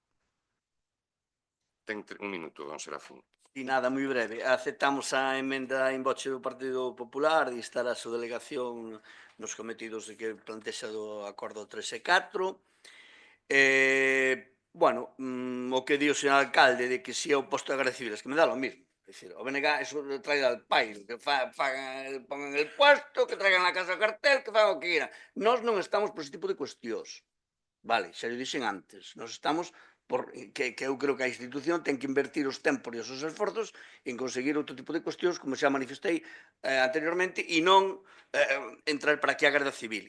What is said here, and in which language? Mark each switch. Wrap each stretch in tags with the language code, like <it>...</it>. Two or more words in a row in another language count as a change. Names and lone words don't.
<gl>Ten un minuto, don Serafín. E nada, moi breve. Aceptamos a emenda en voce do Partido Popular de instar a súa delegación nos cometidos de que plantexa do acordo 3 e 4. Bueno, o que di o señor alcalde de que si é o posto de Garda Civil,</gl> <es>es que me dá lo mismo. Es decir, o BNG eso trae al país, que pongan el puesto, que traigan a casa o cartel, que fagan o que quieran.</es> <gl>Nós non estamos por ese tipo de cuestións. Vale, xa o dixen antes. Nós estamos que eu creo que a institución ten que invertir os tempos e os seus esforzos en conseguir outro tipo de cuestións, como xa manifestei anteriormente, e non entrar para aquí a Garda Civil.</gl>